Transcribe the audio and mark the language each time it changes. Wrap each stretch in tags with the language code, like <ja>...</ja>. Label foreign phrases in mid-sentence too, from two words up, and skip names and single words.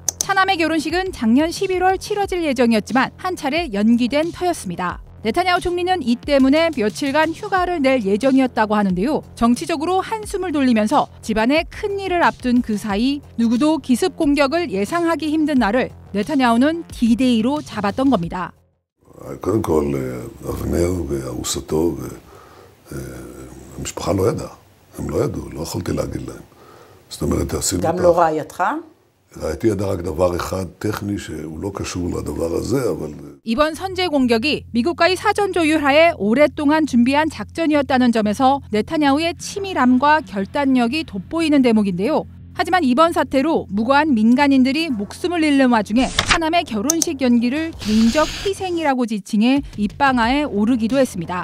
<ko>차남의 결혼식은 작년 11월 치러질 예정이었지만 한 차례 연기된 터였습니다. 네타냐후 총리는 이 때문에 며칠간 휴가를 낼 예정이었다고 하는데요. 정치적으로 한숨을 돌리면서 집안의 큰일을 앞둔 그 사이 누구도 기습 공격을 예상하기 힘든 날을 네타냐후는 D-Day로 잡았던 겁니다.</ko> <he>קודם כל, אבנר וארוסתו, המשפחה לא ידעה. הם לא ידעו, לא יכולתי להגיד להם. זאת אומרת, עשינו גם לא רעייתך? רעייתי ידעה רק דבר אחד טכני שהוא לא קשור לדבר הזה, אבל...</he> <ko>이번 선제 공격이 미국과의 사전 조율하에 오랫동안 준비한 작전이었다는 점에서 네타냐후의 치밀함과 결단력이 돋보이는 대목인데요. 하지만 이번 사태로 무고한 민간인들이 목숨을 잃는 와중에 차남의 결혼식 연기를 개인적 희생이라고 지칭해 입방아에 오르기도 했습니다.</ko>